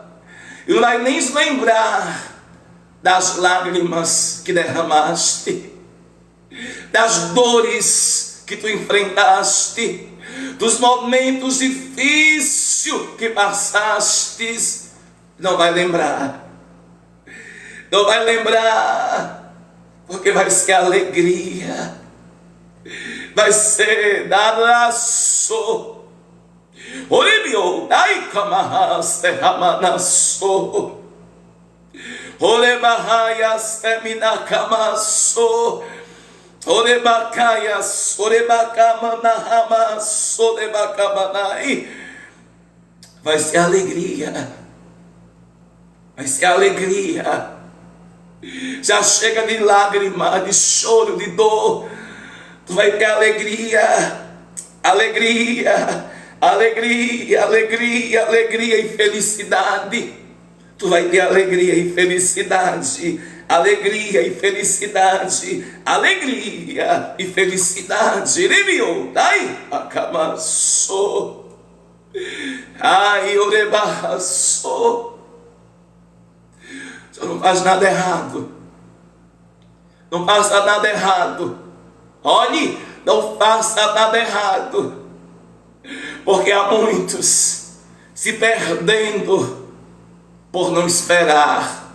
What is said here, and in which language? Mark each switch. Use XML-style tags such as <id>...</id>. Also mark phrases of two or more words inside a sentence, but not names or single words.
<pt>E não vai nem se lembrar das lágrimas que derramaste, das dores que tu enfrentaste, dos momentos difíceis que passaste. Não vai lembrar. Não vai lembrar, porque vai ser alegria. Vai ser daraço. Olibio, dai camahas terramanasso. Olebahaias terminacamasso. Olebacaias, orebacamanahamas, olebacamanai. Vai ser alegria. Vai ser alegria. Já chega de lágrima, de choro, de dor. Tu vai ter alegria, alegria, alegria, alegria, alegria e felicidade. Tu vai ter alegria e felicidade. alegria e felicidade, alegria e felicidade. Iribiô, dai, acamassou. Ai, orebaçou. Você não faz nada errado. Não faça nada errado. Olhe, não faça nada errado. Porque há muitos se perdendo por não esperar.</pt>